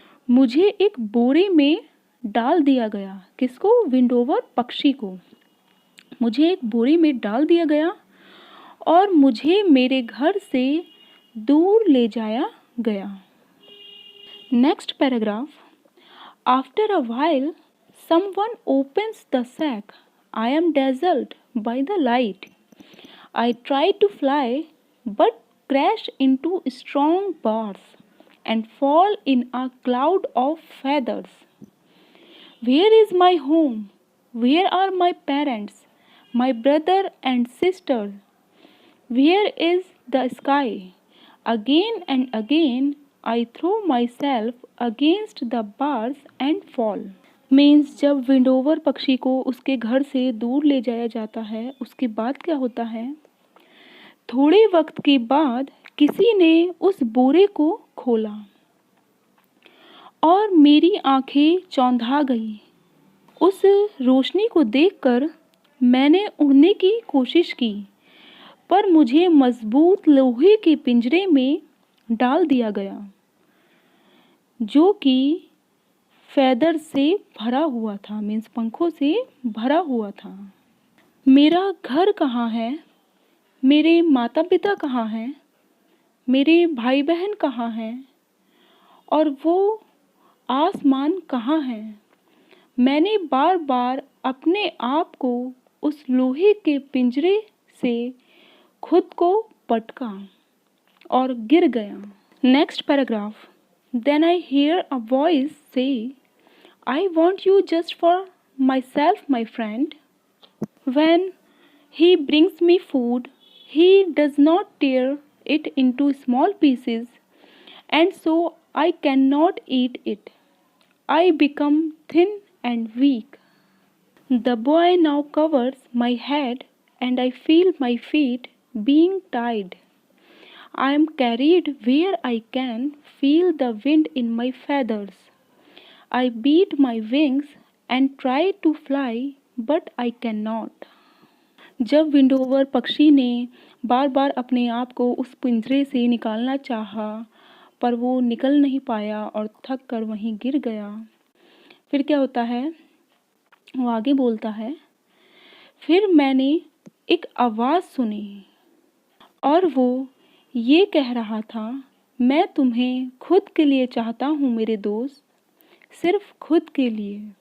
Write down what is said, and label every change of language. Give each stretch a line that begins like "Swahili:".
Hindi: मुझे एक बोरे में डाल दिया गया। किसको? विंडोवर पक्षी को। मुझे एक बोरे में डाल दिया गया और मुझे मेरे घर से दूर ले जाया गया।
English: Next paragraph. After a while, someone opens the sack. I am dazzled by the light. I try to fly, but crash into strong bars and fall in a cloud of feathers. Where is my home? Where are my parents, my brother and sister? Where is the sky? Again and again, I throw myself against the bars and fall.
Hindi: Means जब विंडोवर पक्षी को उसके घर से दूर ले जाया जाता है, उसके बाद क्या होता है? थोड़े वक्त के बाद किसी ने उस बोरे को खोला और मेरी आंखें चौंधा गई। उस रोशनी को देखकर मैंने उड़ने की कोशिश की, पर मुझे मजबूत लोहे के पिंजरे में डाल दिया गया, जो कि फैदर से भरा हुआ था, मीन्स पंखों से भरा हुआ था। मेरा घर कहाँ है? मेरे माता पिता कहाँ हैं? मेरे भाई बहन कहाँ हैं? और वो आसमान कहाँ है? मैंने बार बार अपने आप को उस लोहे के पिंजरे से खुद को पटका और गिर गया।
English: Next paragraph. Then I hear a voice say, I want you just for myself, my friend. When he brings me food, he does not tear it into small pieces, and so I cannot eat it. I become thin and weak. The boy now covers my head, and I feel my feet being tied. I am carried where I can feel the wind in my feathers. I beat my wings and try to fly, but I cannot.
Hindi: जब विंडोवर पक्षी ने बार बार अपने आप को उस पिंजरे से निकालना चाहा, पर वो निकल नहीं पाया और थक कर वहीं गिर गया। फिर क्या होता है, वो आगे बोलता है, फिर मैंने एक आवाज़ सुनी और वो ये कह रहा था, मैं तुम्हें खुद के लिए चाहता हूँ मेरे दोस्त, सिर्फ खुद के लिए।